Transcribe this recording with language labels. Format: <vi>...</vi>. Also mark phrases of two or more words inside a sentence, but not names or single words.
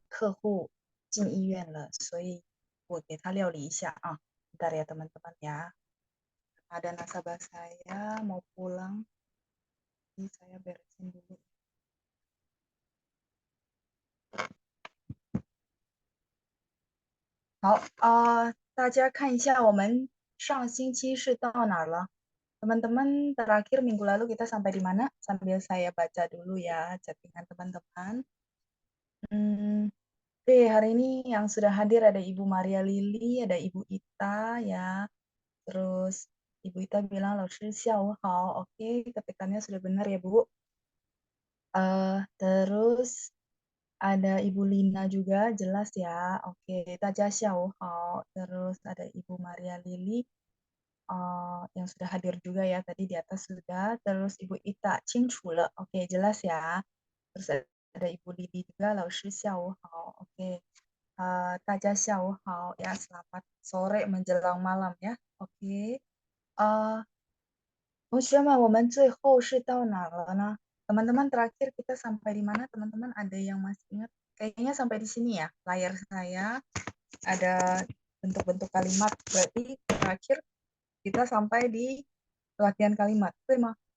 <zh>客户进医院了，所以我给他料理一下啊。</zh> <id>Bentar ya teman-teman ya. Ada nasabah saya mau pulang, jadi saya beresin dulu.</id> <zh>好，大家看一下我们上星期是到哪儿了 ？</zh> <id>Teman-teman, terakhir minggu lalu kita sampai di mana? Sambil saya baca dulu ya chattingan teman-teman. Oke, hari ini yang sudah hadir ada Ibu Maria Lili, ada Ibu Ita ya. Terus Ibu Ita bilang,</id> <zh>老师下午好.</zh> <id>Oke, ketikannya sudah benar ya Bu. Terus ada Ibu Lina juga, jelas ya. Oke,</id> <zh>大家下午好.</zh> <id>Terus ada Ibu Maria Lili, yang sudah hadir juga ya, tadi di atas sudah. Terus Ibu Ita,</id> <zh>清楚了.</zh> <id>Oke, jelas ya. Terus ada Ibu Lili juga,</id> <zh>老师下午好.</zh> <id>Oke,</id> <zh>大家下午好</zh> <id>ya, selamat sore menjelang malam ya. Oke,</id> <zh>同学们，我们最后是到哪了呢？</zh> <id>Teman-teman terakhir kita sampai di mana? Teman-teman ada yang masih ingat? Kayaknya sampai di sini ya. Layar saya ada bentuk-bentuk kalimat. Berarti terakhir kita sampai di latihan kalimat. Terima.</id>